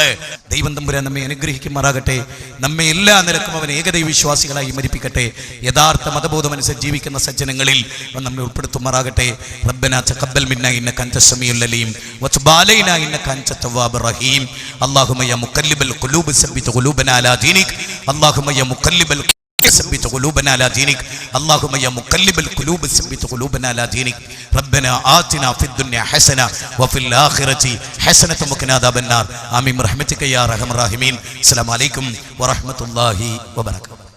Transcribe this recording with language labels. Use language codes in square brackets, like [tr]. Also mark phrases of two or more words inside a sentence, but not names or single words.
[ml] ദൈവം തമ്പുരാൻ നമ്മെ അനുഗ്രഹിക്കുമാറാകട്ടെ. നമ്മെ എല്ലാ നിലക്കും അവൻ ഏകദൈവ വിശ്വാസികളായി മരിപ്പിക്കട്ടെ. യഥാർത്ഥ മതബോധമനുസരിച്ച് ജീവിക്കുന്ന സജ്ജനങ്ങളിൽ അവൻ നമ്മെ ഉൾപ്പെടുത്തുമാറാകട്ടെ. [ar] ربنا تقبل منا إنك أنت السميع العليم وتب علينا إنك أنت التواب الرحيم. اللهم يا مقلب القلوب ثبت قلوبنا على دينك. اللهم يا مقلب ثبت قلوبنا على دينك. اللهم يا مقلب القلوب ثبت قلوبنا على دينك. ربنا آتنا في الدنيا حسنة وفي الآخرة حسنة وقنا عذاب النار. آمين برحمتك يا أرحم الراحمين. السلام عليكم ورحمة الله وبركاته.